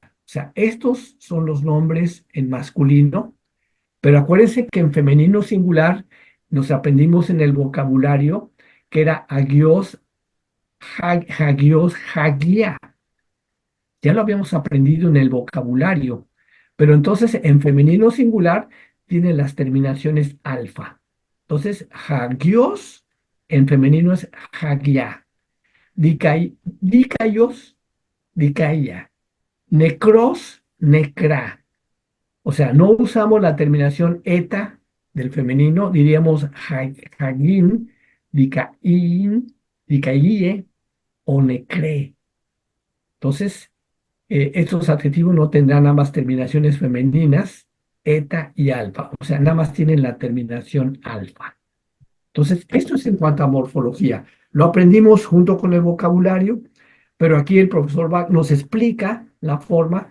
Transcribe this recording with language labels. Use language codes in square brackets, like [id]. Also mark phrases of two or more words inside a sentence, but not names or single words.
[es] O sea, estos son los nombres en masculino, pero acuérdense que en femenino singular nos aprendimos en el vocabulario que era [el] ἅγιος, ἅγιος, ἁγία. [es] Ya lo habíamos aprendido en el vocabulario, pero entonces en femenino singular tiene las terminaciones alfa. Entonces, hagios en femenino es hagia, [el] δίκαιος, δικαία, νεκρός, νεκρά. [es] O sea, no usamos la terminación eta del femenino, diríamos [el] ἁγίην, δικαίην, δικαίη [es] o necre. Entonces, estos adjetivos no tendrán ambas terminaciones femeninas, eta y alfa. O sea, nada más tienen la terminación alfa. Entonces, esto es en cuanto a morfología. Lo aprendimos junto con el vocabulario, pero aquí el profesor Bach nos explica la forma.